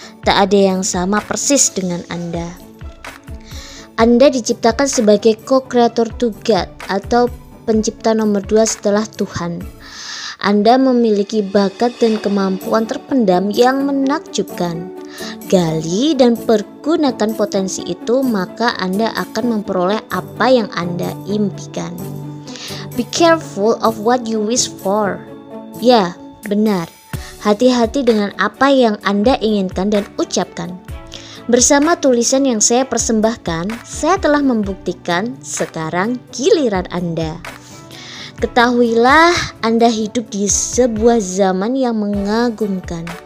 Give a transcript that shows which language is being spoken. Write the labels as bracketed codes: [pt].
[id] Tak ada yang sama persis dengan Anda. Anda diciptakan sebagai [en] co-creator to God [id] atau pencipta nomor 2 setelah Tuhan. Anda memiliki bakat dan kemampuan terpendam yang menakjubkan. Gali dan pergunakan potensi itu, maka Anda akan memperoleh apa yang Anda impikan. [en] Be careful of what you wish for. [id] Ya, benar. Hati-hati dengan apa yang Anda inginkan dan ucapkan. Bersama tulisan yang saya persembahkan, saya telah membuktikan sekarang giliran Anda. Ketahuilah, Anda hidup di sebuah zaman yang mengagumkan.